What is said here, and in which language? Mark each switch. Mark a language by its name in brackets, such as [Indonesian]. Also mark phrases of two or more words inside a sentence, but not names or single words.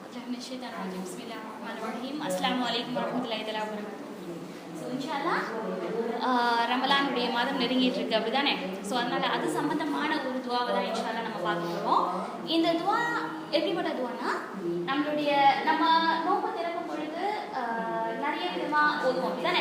[Arabic] من الشيطان الرجيم. بسم الله الرحمن الرحيم. السلام عليكم ورحمة الله وبركاته. [Tamil] ஸோ இன்ஷால்லா ரமலானுடைய மாதம் நெருங்கிட்டு இருக்கு அப்படிதானே. ஸோ அதனால அது சம்பந்தமான ஒரு துவாவை தான் இன்ஷால்லா நம்ம பார்க்க போகிறோம். இந்த துவா எப்படிப்பட்ட துவானா, நம்ம நோம்பு திறக்கும் பொழுது நிறைய விதமாக ஓதுவோம் அப்படிதானே.